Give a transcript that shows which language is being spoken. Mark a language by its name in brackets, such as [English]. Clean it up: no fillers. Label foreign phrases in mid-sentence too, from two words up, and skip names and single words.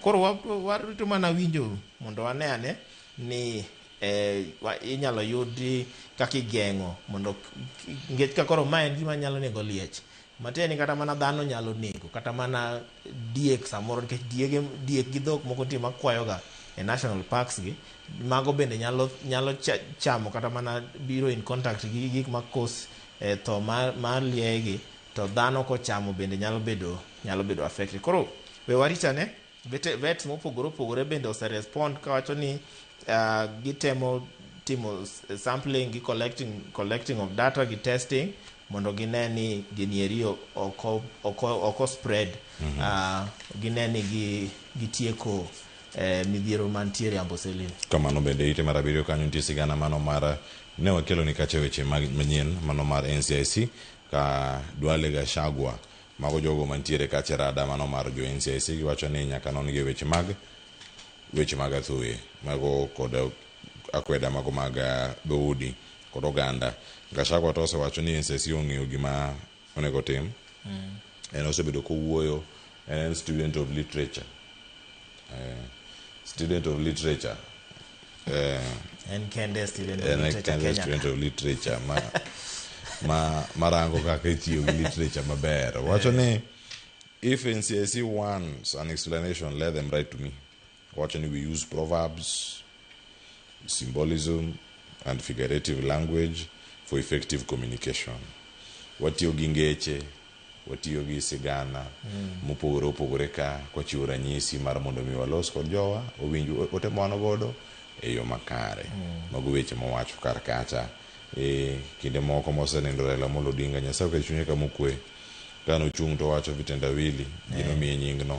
[Luo (Kenya and Tanzania)] Koro warito mana winjo mondo wane ni inyalo yudi kaka igeng'o mondo ngech ka koro ma en gima nyalo nego liech matieni kata mana dhano nyalo nego kata mana diek samoro, nikech diek gi dhok moko nitie makwayoga e [English] national parks [Luo (Kenya and Tanzania)] gi, mago bende nyalo chamo kata mana biro [English] in contact [Luo (Kenya and Tanzania)] gi gik makos tho mar liegi, to dhano kochamo bende nyalo bedo affected. Koro we waritane vets mopogore opogore bende oserespond kawacho ni gitemo timo sampling gi [English] collecting of data [Luo (Kenya and Tanzania)] gi testing mondo gine ni ginieri oko spread gine ni gitieko midhiero mantiere Amboseli. Kamano bende ite mar abiriyo kanyo nitie sigana mano mar ne wakelo ni kache weche manyien mano mar NCIC ka Duale Gachagua mago jogo mantiere kache rada mano mar jo NCIC giwacho ni nyaka non gi weche mag athuye mago kod akweda mago mag dhoudi kod oganda. Gachagua to osewacho ni NCIC ong'eyo gima onego tim. En osebedo kowuoyo, en [English] student of literature. [Luo (Kenya and Tanzania)] En kende student [English] of literature [Luo (Kenya and Tanzania)] marango kaka itiyo gi literature maber. Wacho ni [English] if NCIC wants an explanation, let them write to me. [Luo (Kenya and Tanzania)] Wacho ni [English] we use proverbs, symbolism and figurative language for effective communication. [Luo (Kenya and Tanzania)] Watiyo gi ngeche, watiyo gi sigana mopogore opogore ka kwachiwo ranyisi mar mondo mi walos kod jowa owinjo otemano godo e yo makare. Mago weche mowacho kar kacha kinde moko mosenindo Raila Amolo Odinga Nyasaye ka chunye kamokwe kano ochung' to wacho vitendawili gino miye nying no.